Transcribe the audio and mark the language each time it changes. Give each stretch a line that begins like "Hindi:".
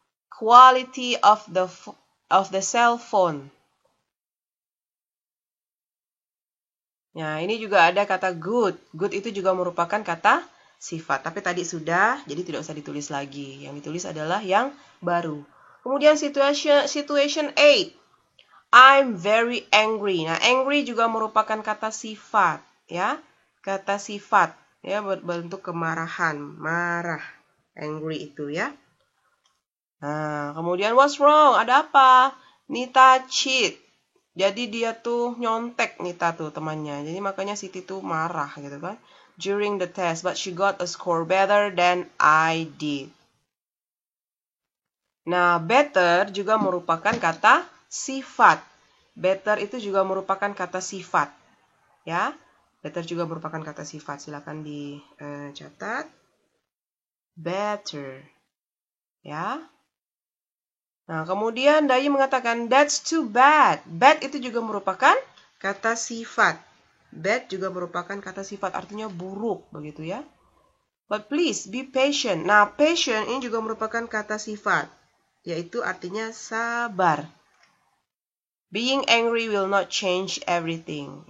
English: Quality of the cell phone.
Indonesian: Nah, ini juga ada kata good. Good itu juga merupakan kata sifat. Tapi tadi sudah, jadi tidak usah ditulis lagi. Yang ditulis adalah yang baru. Kemudian
English: situation 8. I'm very angry.
Indonesian: Nah, angry juga merupakan kata sifat, ya. Kata sifat, ya, berbentuk kemarahan, marah. Angry itu, ya. Nah, kemudian
English: what's wrong?
Indonesian: Ada apa?
English: Nita cheat.
Indonesian: Jadi dia tuh nyontek Nita tuh temannya. Jadi makanya Siti tuh marah gitu kan.
English: During the test, but she got a score better than I did.
Indonesian: Nah, better juga merupakan kata sifat. Better itu juga merupakan kata sifat. Ya, better juga merupakan kata sifat. Silakan dicatat. Better. Ya. Nah, kemudian Dayu mengatakan,
English: that's too bad.
Indonesian: Bad itu juga merupakan kata sifat. Bad juga merupakan kata sifat, artinya buruk, begitu ya.
English: But please, be patient.
Indonesian: Nah, patient ini juga merupakan kata sifat, yaitu artinya sabar.
English: Being angry will not change everything.